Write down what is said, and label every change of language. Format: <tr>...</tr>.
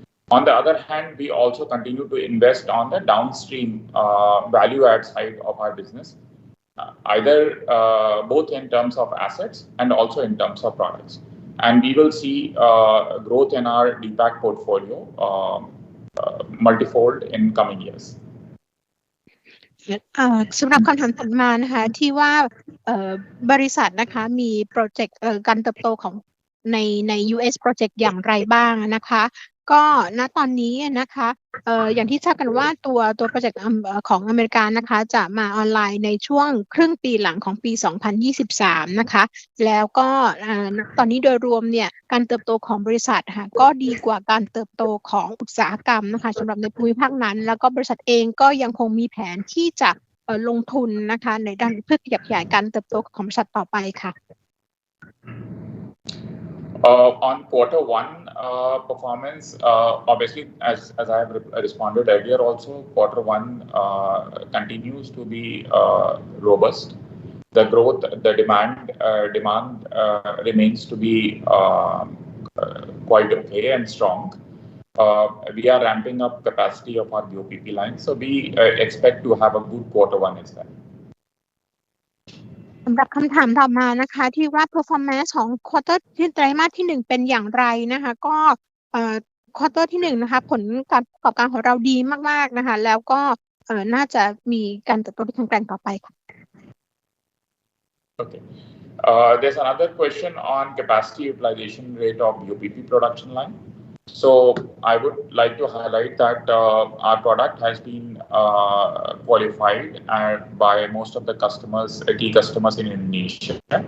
<en>On the other hand, we also continue to invest on the downstream value add side of our business, either both in terms of assets and also in terms of products. And we will see growth in our DPAC portfolio multifold in coming years.</en> <th>สำหรับคำถามถัดมานะคะที่ว่าบริษัทนะคะมีโปรเจกต์การเติบโตของใน US โปรเจกต์อย่างไรบ้างนะคะก็ณตอนนี้นะคะอย่างที่ทราบกันว่าตัวโปรเจกต์ของอเมริกานะคะจะมาออนไลน์ในช่วงครึ่งปีหลังของปี 2023 นะคะแล้วก็ ตอนนี้โดยรวมเนี่ยการเติบโตของบริษัทค่ะก็ดีกว่าการเติบโตของอุตสาหกรรมนะคะสำหรับในภูมิภาคนั้นแล้วก็บริษัทเองก็ยังคงมีแผนที่จะลงทุนนะคะในด้านเพื่อขยับขยายการเติบโตของบริษัทต่อไปค่ะ</th> <en>On quarter one performance, obviously, as I have responded earlier, also quarter one continues to be robust. The growth, the demand remains to be quite okay and strong. We are ramping up capacity of our BOPP line, so we expect to have a good quarter one as well.</en> <th>สำหรับคำถามต่อมานะคะที่ว่า performance ของ quarter ที่ไตรมาสที่1เป็นอย่างไรนะคะก็quarter ที่1นะคะผลการประกอบการของเราดีมากๆนะคะแล้วก็น่าจะมีการเติบโตที่แข็งแกร่งต่อไปค่ะ</th> <en>Okay. There's another question on capacity utilization rate of BOPP production line. So I would like to highlight that our product has been qualified by most of the customers, key customers in Indonesia.</en>